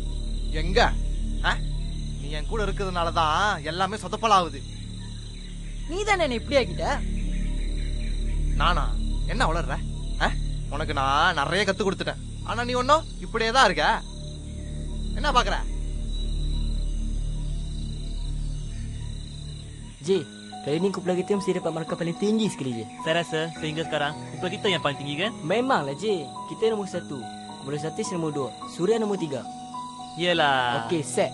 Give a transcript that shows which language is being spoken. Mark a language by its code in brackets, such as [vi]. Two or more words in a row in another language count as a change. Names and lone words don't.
[ta] எங்க நீ என் கூட இருக்கிறதுனாலதான் எல்லாமே சொதப்பலாகுது. நீ தானே என்ன இப்படி ஆக்கிட்ட. நானா என்ன வளர்ற? உனக்கு நான் நிறைய கத்து கொடுத்துட்டேன். ஆனா நீ ஒன்னும் இப்படியே தான் இருக்க. என்ன பாக்குற? [ms] J, kali ni kumpulan kita mesti dapat markah paling tinggi sekali je. Saya rasa sehingga sekarang kumpulan kita yang paling tinggi kan? Memanglah J, kita nombor 1. Kumpulan Satish nombor 2. Surya nombor 3. Yelah. Okey, set.